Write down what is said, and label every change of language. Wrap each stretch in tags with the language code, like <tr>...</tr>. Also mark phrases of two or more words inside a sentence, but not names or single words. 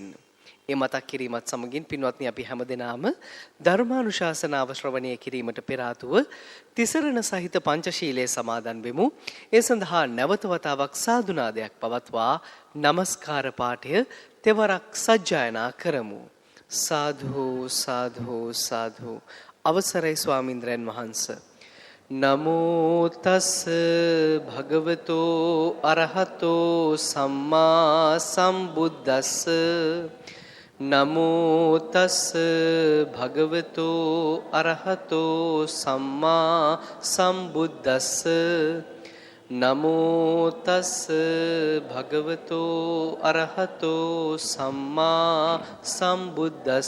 <si>ඒ මතක් කිරීමත් සමගින් පින්වත්නි, අපි හැමදෙනාම ධර්මානුශාසනාව ශ්‍රවණය කිරීමට පෙර ආතුව තිසරණ සහිත පංචශීලයේ සමාදන් වෙමු. ඒ සඳහා නැවත වතාවක් සාදුනාදයක් පවත්වා নমස්කාර පාඨය තෙවරක් සජ්ජායනා කරමු. සාධු සාධු සාධු. අවසරයි ස්වාමින්ද්‍රයන් වහන්සේ.</si> <pi>නමෝ තස් භගවතෝ අරහතෝ සම්මා සම්බුද්දස්ස. නමෝ තස් භගවතෝ අරහතෝ සම්මා සම්බුද්දස්ස. නමෝ තස් භගවතෝ අරහතෝ සම්මා සම්බුද්දස්ස.</pi>